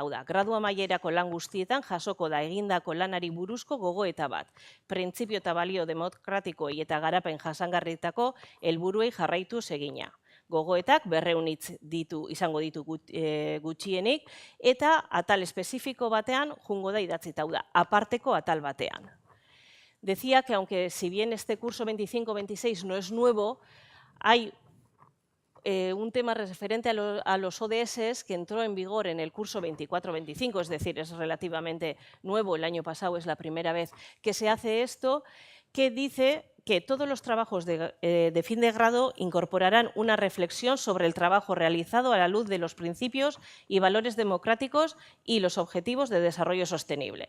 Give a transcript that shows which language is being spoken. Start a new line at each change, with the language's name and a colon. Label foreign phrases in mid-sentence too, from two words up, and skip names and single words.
Basque: Hau da, gradu amaierako lan guztietan jasoko da egindako lanari buruzko gogoeta bat. Printzipio eta balio demokratikoi eta garapen jasangarritako helburuei jarraitu egina. Gogoetak 200 hitz izango ditu gutxienik, eta atal espezifiko batean jungo da idatzita. Hau da, aparteko atal batean.
Spanish: Decía que aunque si bien este curso 25-26 no es nuevo, hay un tema referente a los ODS que entró en vigor en el curso 24-25, es decir, es relativamente nuevo, el año pasado es la primera vez que se hace esto, que dice que todos los trabajos de fin de grado incorporarán una reflexión sobre el trabajo realizado a la luz de los principios y valores democráticos y los objetivos de desarrollo sostenible.